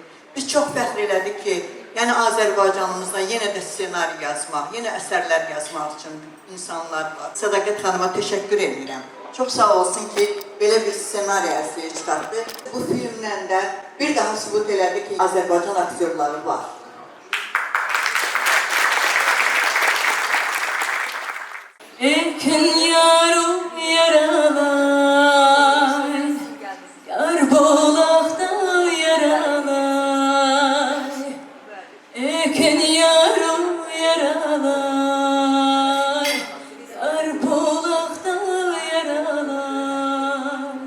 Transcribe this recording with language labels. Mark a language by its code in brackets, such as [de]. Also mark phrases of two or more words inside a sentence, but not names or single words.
[az] Biz çox fəxr elədik ki, yəni Azərbaycanımızda yenə də ssenari yazmaq, yenə əsərlər yazmaq üçün insanlar var. Sədaqət xanıma təşəkkür edirəm. Çox sağ olsun ki, belə bir ssenari ərsəyə çıxartdı. Bu filmlə də bir daha sübut elədi ki, Azərbaycan aktyorları var. Ekün yarım yaralar, yar bolaqda yaralar. Ekün yarım yaralar, yar bolaqda yaralar.